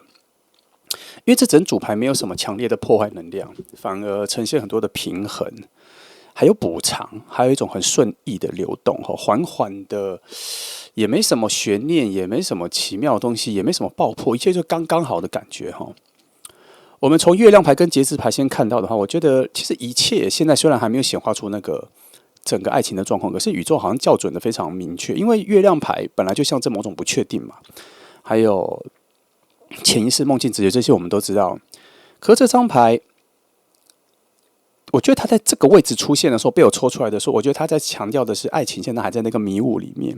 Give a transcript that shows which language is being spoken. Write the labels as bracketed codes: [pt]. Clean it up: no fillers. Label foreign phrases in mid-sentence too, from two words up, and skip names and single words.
[zh] 因為這整組牌沒有什麼強烈的破壞能量，反而呈現很多的平衡，還有補償，還有一種很順意的流動，緩緩的，也沒什麼懸念，也沒什麼奇妙的東西，也沒什麼爆破，一切就剛剛好的感覺哈。我們從月亮牌跟節制牌先看到的話，我覺得其實一切現在雖然還沒有顯化出那個整個愛情的狀況，可是宇宙好像校準的非常明確，因為月亮牌本來就象徵某種不確定嘛，還有潛意識、夢境、直覺這些我們都知道。可是這張牌，我覺得它在這個位置出現的時候，被我抽出來的時候，我覺得它在強調的是愛情現在還在那個迷霧裡面。